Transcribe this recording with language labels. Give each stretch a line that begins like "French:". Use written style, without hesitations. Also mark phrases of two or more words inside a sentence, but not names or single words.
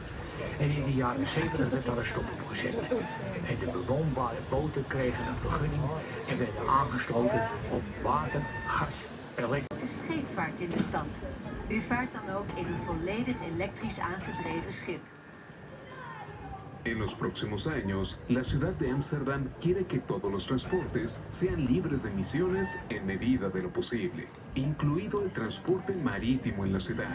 Dutch: En in de jaren 70 werd daar een stop op gezet. En de bewoonbare boten kregen een vergunning en werden aangesloten op water, gas, elektriciteit. Scheepvaart in de stad. U vaart dan ook in een volledig elektrisch aangedreven schip.
Spanish: En los próximos años, la ciudad de Ámsterdam quiere que todos los transportes sean libres de emisiones en medida de lo posible, incluido el transporte marítimo en la ciudad.